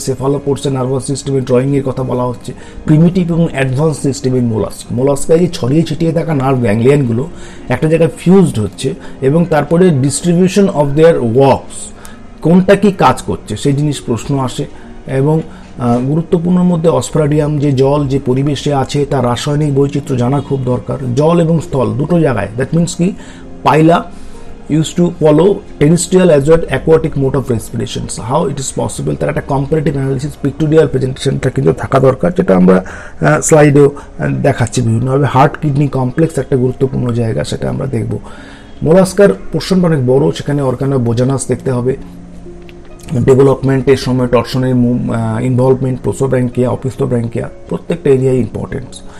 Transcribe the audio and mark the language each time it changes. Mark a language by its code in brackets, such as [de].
[bn] সেফালোপোডসের nervous সিস্টেমের ড্রয়িংয়ের কথা বলা হচ্ছে, প্রিমিটিভ এবং অ্যাডভান্স সিস্টেমের মোলাস্কায় যে ছড়িয়ে ছিটিয়ে থাকা নার্ভ গ্যাংলিয়নগুলো একটা জায়গায় ফিউজড হচ্ছে, এবং তারপরে [en] distribution of their works, [bn] কোনটা কি কাজ করছে সেই জিনিস প্রশ্ন আসে। এবং গুরুত্বপূর্ণ মধ্যে অস্ফ্রাডিয়াম, যে জল যে পরিবেশে আছে তার রাসায়নিক বৈচিত্র্য জানা খুব দরকার। জল এবং স্থল দুটো জায়গায়, [en] that means [bn] কি পাইলা [en] used to follow terrestrial as well as aquatic mode of respirations. How it is possible? [bn] তার একটা comparative analysis pictorial presentation-টা কিন্তু থাকা দরকার, যেটা আমরা স্লাইডেও দেখাচ্ছি বিভিন্নভাবে। হার্ট কিডনি কমপ্লেক্স একটা গুরুত্বপূর্ণ জায়গা, সেটা আমরা দেখব। মোলাস্কার পোর্শনটা অনেক বড়, সেখানে অর্গানোবোজানাস দেখতে হবে, ডেভেলপমেন্টের সময় টর্শনের ইনভলভমেন্ট, প্রোসোব্র্যাঙ্কিয়া, অপিস্থোব্র্যাঙ্কিয়া, প্রত্যেকটা এরিয়ায় ইম্পর্টেন্স।